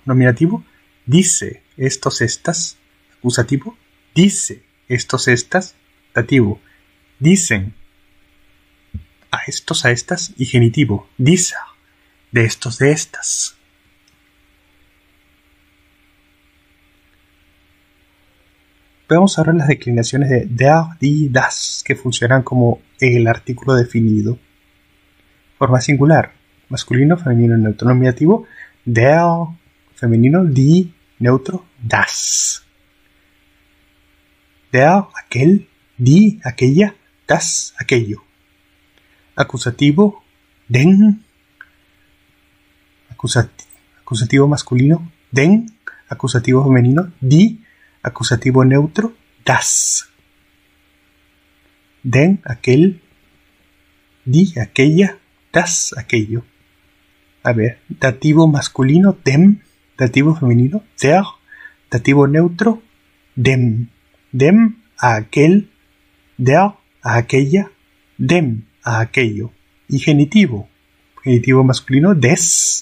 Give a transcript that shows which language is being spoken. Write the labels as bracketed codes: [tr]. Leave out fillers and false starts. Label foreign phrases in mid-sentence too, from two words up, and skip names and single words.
[es] Nominativo, dice estos, estas. Acusativo, dice estos, estas. Dativo, dicen a estos, a estas. Y genitivo, dieser de estos, de estas. Veamos ahora las declinaciones de [de] der, die, das, [es] que funcionan como el artículo definido. Forma singular, masculino, femenino, neutro. Nominativo, [de] der, femenino, die, neutro, das. Der, aquel, die, aquella, das, [es] aquello. Acusativo, den. Acusativo masculino, den. Acusativo femenino, die. Acusativo neutro, [de] das. Den, aquel. Die, aquella. Das, [es] aquello. A ver, dativo masculino, dem. Dativo femenino, der. Dativo neutro, dem. Dem a aquel. Der a aquella. Dem a aquello. Y genitivo. Genitivo masculino, des.